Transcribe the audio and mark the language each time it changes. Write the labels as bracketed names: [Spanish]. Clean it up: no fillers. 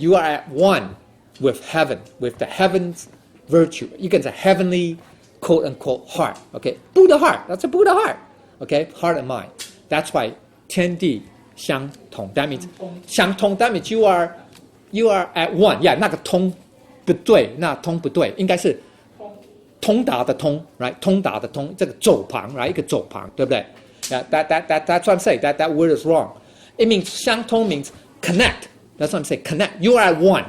[English] You are at one with heaven, with the heaven's virtue. You can say heavenly, quote unquote, heart. Okay? Buddha heart. That's a Buddha heart. Okay? Heart and mind. That's why 天地相同. That means 相同. That means you are at one. [Chinese] Yeah, 那个通不对，那通不对，应该是通达的通 ，right？通达的通，这个走旁 ，right？ 一个走旁，对不对？ [English] That's what I'm saying. That word is wrong. It means 相通 means connect. That's what I'm saying. Connect. You are at one.